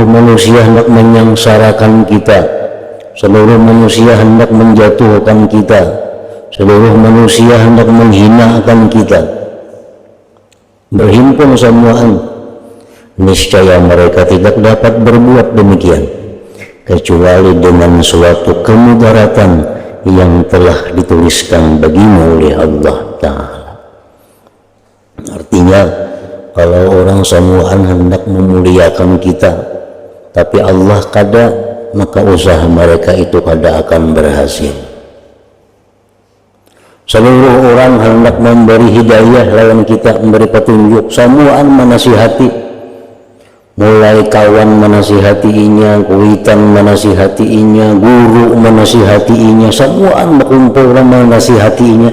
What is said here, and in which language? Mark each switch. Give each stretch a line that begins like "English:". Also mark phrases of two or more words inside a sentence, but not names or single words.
Indonesian: manusia hendak menyengsarakan kita, seluruh manusia hendak menjatuhkan kita, seluruh manusia hendak menghinakan kita, berhimpun semuaan, niscaya mereka tidak dapat berbuat demikian kecuali dengan suatu kemudaratan yang telah dituliskan bagimu oleh Allah Ta'ala.
Banjar: Artinya, kalau orang semuaan hendak memuliakan kita tapi Allah kada, maka usaha mereka itu kada akan berhasil. Seluruh orang hendak memberi hidayah lawan kita, memberi petunjuk, semuaan menasihati, mulai kawan menasihatinya, kuitan menasihatinya, guru menasihatinya, semuaan berkumpul menasihatinya.